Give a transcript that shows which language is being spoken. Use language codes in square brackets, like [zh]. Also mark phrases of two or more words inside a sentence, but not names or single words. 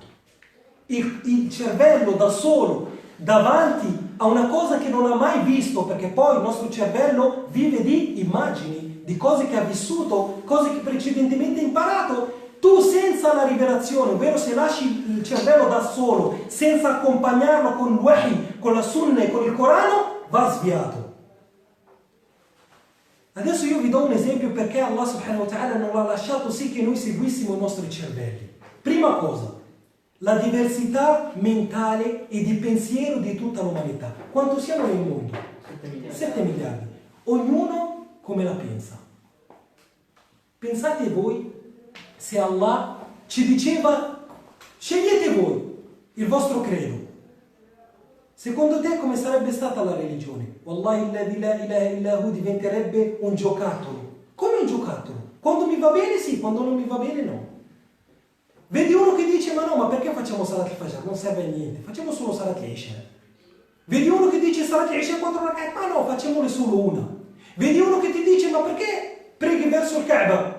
[it] Il cervello da solo, davanti a una cosa che non ha mai visto, perché poi il nostro cervello vive di immagini, di cose che ha vissuto, cose che precedentemente ha imparato. Tu senza la rivelazione, ovvero se lasci il cervello da solo, senza accompagnarlo con il wahi, con la sunna e con il Corano, va sviato. Adesso io vi do un esempio perché Allah [ar] سبحانه وتعالى [it] non ha lasciato sì che noi seguissimo i nostri cervelli. Prima cosa, la diversità mentale e di pensiero di tutta l'umanità. Quanto siamo nel mondo? 7 miliardi. Ognuno come la pensa. Pensate voi se Allah ci diceva scegliete voi il vostro credo. Secondo te come sarebbe stata la religione? [ar] والله الذي لا إله إلا هو [it] diventerebbe un giocattolo. Come un giocattolo? Quando mi va bene sì, quando non mi va bene no. Vedi uno che dice ma no, ma perché facciamo [ar] صلاة الفجر? [it] Non serve a niente, facciamo solo [ar] صلاة العشاء. [it] Vedi uno che dice [ar] صلاة العشاء [it] 4 rak'at, ma no, facciamone solo una. Vedi uno che ti dice ma perché preghi verso il Kaaba?